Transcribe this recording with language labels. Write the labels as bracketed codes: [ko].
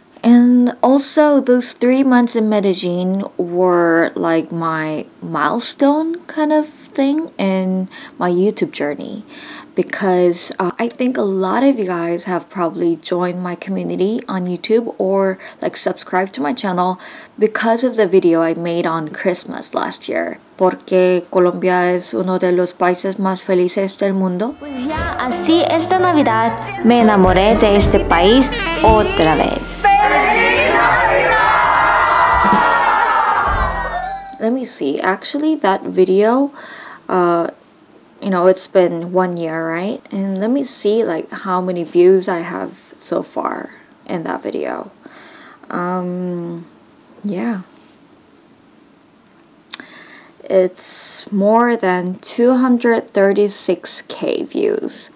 [en] And also those 3 months in Medellin were like my milestone kind of thing in my YouTube journey, because I think a lot of you guys have probably joined my community on YouTube or like subscribed to my channel because of the video I made on Christmas last year. [es] Porque Colombia es uno de los países más felices del mundo. Pues ya, así esta Navidad me enamoré de este país otra vez. [en] Let me see, actually that video, you know, it's been 1 year, right? And let me see like how many views I have so far in that video. Yeah, it's more than 236k views.